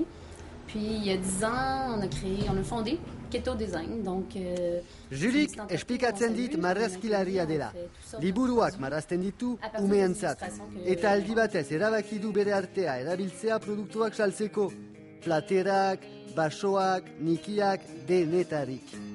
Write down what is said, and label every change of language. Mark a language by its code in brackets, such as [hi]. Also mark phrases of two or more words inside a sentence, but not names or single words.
[fr] Puis il y a 10 ans, on a fondé Keto Design. Donc, [eu] Julik esplikatzen dit marrazkilaria dela. Liburuak marrazten ditu umeentzat. Eta aldi batez erabaki du bere artea erabiltzea produktuak saltzeko. Platerak, basoak, nikiak, denetarik.